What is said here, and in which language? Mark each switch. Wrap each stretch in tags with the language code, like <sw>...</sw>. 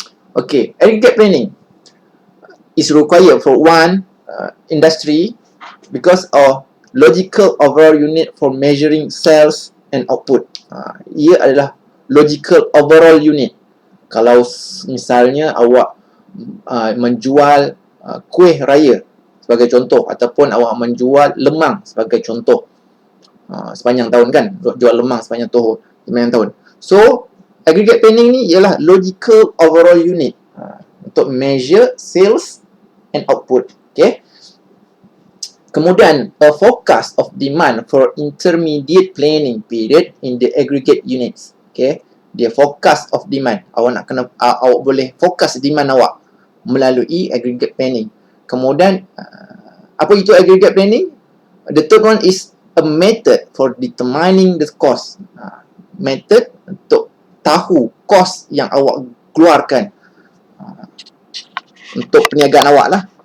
<en>Okay, aggregate planning is required for one industry because of logical overall unit for measuring sales and output.</en> <ms>Ia adalah logical overall unit. Kalau misalnya awak menjual kuih raya sebagai contoh, ataupun awak menjual lemang sebagai contoh, sepanjang tahun kan, jual lemang sepanjang tahun.</ms> <en>So aggregate planning</en> <ms>ni ialah</ms> <en>logical overall unit untuk measure sales and output. Okay. Kemudian, a forecast of demand for intermediate planning period in the aggregate units.</en> <ms>Okay. Dia</ms> <en>forecast of demand.</en> <ms>Awak nak kena, awak boleh forecast demand awak melalui aggregate planning. Kemudian, apa itu aggregate planning?</ms> <en>The third one is a method for determining the cost.</en> <ms>Method untuk tahu cost yang awak keluarkan untuk perniagaan awak lah.</ms>